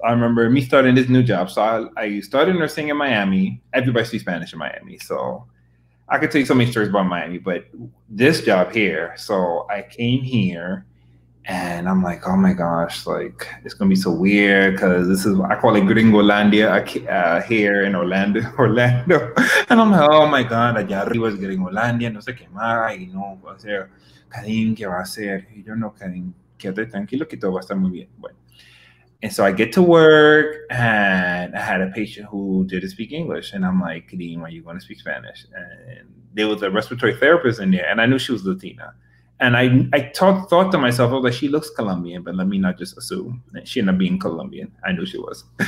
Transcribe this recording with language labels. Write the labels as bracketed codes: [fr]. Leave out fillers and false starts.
[en] I remember me starting this new job. So I started nursing in Miami. Everybody speaks Spanish in Miami, so I could tell you so many stories about Miami, but this job here, so I came here and I'm like, oh my gosh, like it's going to be so weird, because this is, I call it Gringolandia here in Orlando. And I'm like, oh my God, [es] allá arriba es Gringolandia, no sé qué más, y no va a ser, Cadeem, ¿qué va a hacer? Y yo, no, Cadeem, quédate tranquilo que todo va a estar muy bien. Bueno. [en] And so I get to work, and I had a patient who didn't speak English. And I'm like, Cadeem, are you going to speak Spanish? And there was a respiratory therapist in there, and I knew she was Latina. And I thought to myself, oh, that she looks Colombian, but let me not just assume that she ended up being Colombian. I knew she was.